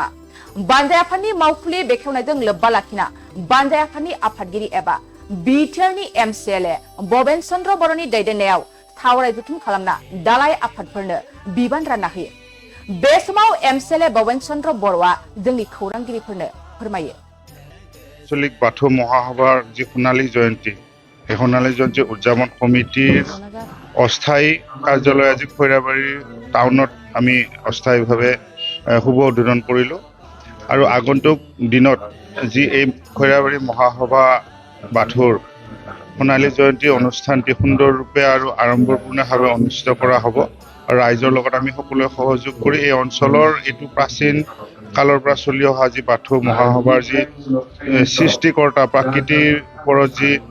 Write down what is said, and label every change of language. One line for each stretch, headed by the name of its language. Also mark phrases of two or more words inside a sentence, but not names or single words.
Bodo: बानजाय आफादनि मावखुलि बेखेवनायजों लोब्बा लाखिना बानजाय आफादनि आफादगिरि एबा बिटिआरनि एमसिएलए बबेन चन्द्र बर'नि दैदेननायाव सावराय जथुम खालामना दालाय आफादफोरनो बिबान रानना होयो। बे समाव एमसिएलए बबेन चन्द्र बर'आ जोंनि खौरांगिरिफोरनो फोरमायो।
Assamese: आঞ্চলিক বাথৌ মহাসভাৰ যি সোণালী জয়ন্তী এই সোণালী জয়ন্তী উদযাপন কমিটিৰ অস্থায়ী কাৰ্যালয় আজি খৈৰাবাৰী টাউনত আমি অস্থায়ীভাৱে শুভ উদ্বোধন কৰিলোঁ আৰু আগন্তুক দিনত যি এই খৈৰাবাৰী মহাসভা বাথৌৰ সোণালী জয়ন্তী অনুষ্ঠানটি সুন্দৰৰূপে আৰু আড়ম্বৰপূৰ্ণভাৱে অনুষ্ঠিত কৰা হ'ব আৰু ৰাইজৰ লগত আমি সকলোৱে সহযোগ কৰি এই অঞ্চলৰ এইটো প্ৰাচীন কালৰ পৰা চলি অহা যি বাথৌ মহাসভাৰ যি সৃষ্টিকৰ্তা প্ৰাকৃতিৰ ওপৰত যি